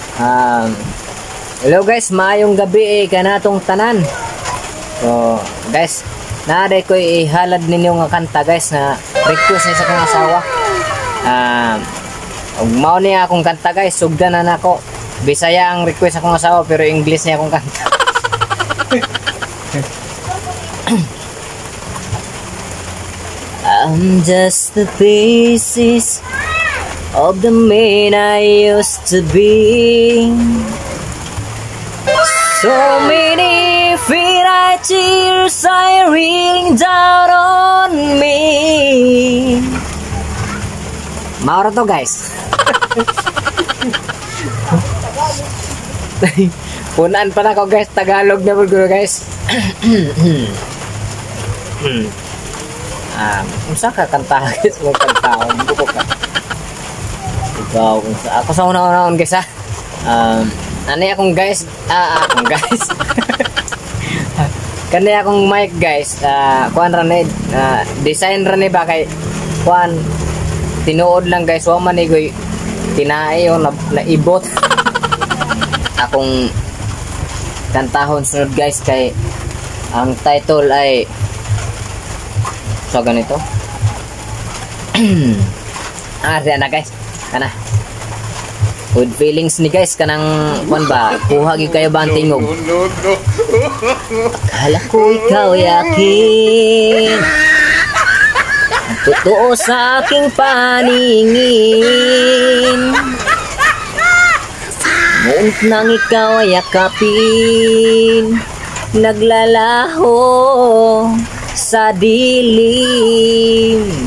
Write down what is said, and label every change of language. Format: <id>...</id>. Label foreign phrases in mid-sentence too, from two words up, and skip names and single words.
<ceb>Hello guys, maayong gabi kanatong tanan. So guys, naaday ko ihalad ninyo nga kanta guys na request ni sa kong asawa. Mao niya akong kanta guys, sugdan na nako. Bisaya ang request akong asawa pero English niya akong kanta.</ceb> <en>I'm just the pieces of the man I used to be. So many finite tears are raining down on me.</en> <ceb>Maura to guys. Punaan pa na ko guys, Tagalog na po guys. Unsa ka kanta guys, mo kanta ko ka. Ikaw, ako sa una-una guys ha. Ano akong guys, akong guys. Kani akong mic guys, kuan ra ni design ra ni ba kay kuan tinuod lang guys, wa man igoy tinae o naibot. Akong kantahon sunod guys kay ang title ay so ganito. Diyan na guys, kana</ceb> <en>good feelings</en> <ceb>ni guys kanang kuan ba kuha gyud kayo ba ang tingog.</ceb> <tl>Akala ko ikaw yakin, totoo sa aking paningin, ngunit nang ikaw ay yakapin, naglalaho sa dilim.</tl>